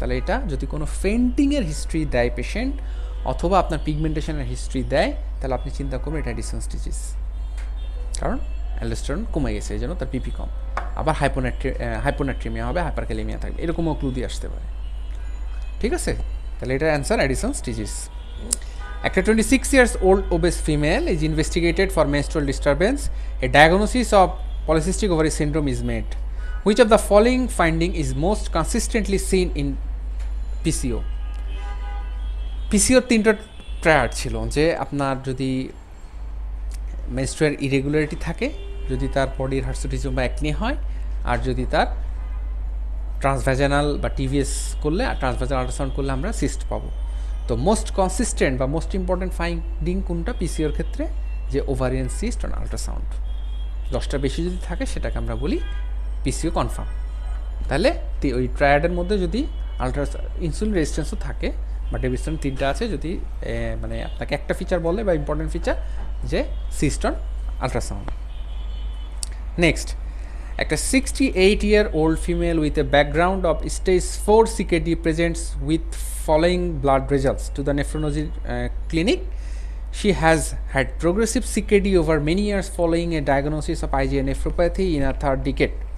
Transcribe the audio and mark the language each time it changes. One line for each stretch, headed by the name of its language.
Bangla: তাহলে এটা যদি কোনো ফেন্টিংয়ের হিস্ট্রি দেয় পেশেন্ট, অথবা আপনার পিগমেন্টেশনের হিস্ট্রি দেয়, তাহলে আপনি চিন্তা করবেন এটা অ্যাডিসন্স ডিজিজ, কারণ অ্যালডোস্টেরন কমে গেছে, এই জন্য তার পিপি কম। আবার হাইপোনাট্রিমিয়া হবে, হাইপারক্যালেমিয়া থাকবে, এরকমও ক্লু দিয়ে আসতে পারে, ঠিক আছে। তাহলে এটার অ্যান্সার অ্যাডিসন্স ডিজিজ।
English: একটা 26 years old obese female is investigated for menstrual disturbance. A diagnosis of polycystic ovary syndrome is made. Which of the following finding is most consistently seen in PCO?
Bangla: PCO তিনটা triad ছিল, যে আপনার যদি menstrual irregularity থাকে, যদি তার বডির hirsutism বা অ্যাকনি হয়, আর যদি তার ট্রান্সভ্যাজানাল বা টিভিএস করলে, আর ট্রান্সভ্যাজানাল আল্ট্রাসাউন্ড করলে আমরা সিস্ট পাবো। তো মোস্ট কনসিস্টেন্ট বা মোস্ট ইম্পর্টেন্ট ফাইন্ডিং কোনটা পিসিওর ক্ষেত্রে, যে ওভারিয়ান সিস্ট অন আল্ট্রাসাউন্ড 10টার বেশি যদি থাকে, সেটাকে আমরা বলি পিসিও কনফার্ম। তাহলে ওই ট্রায়াডের মধ্যে যদি ইনসুলিন রেজিস্ট্যান্সও থাকে, বা ডেভিডসন তিনটা আছে, যদি মানে আপনাকে একটা ফিচার বলে বা ইম্পর্টেন্ট ফিচার, যে সিস্ট অন আল্ট্রাসাউন্ড।
English: Next, একটা 68-year-old female with a background of stage 4 CKD presents with following blood results to the nephrology clinic. She has had progressive CKD over many years following a diagnosis of IgA nephropathy in her third decade.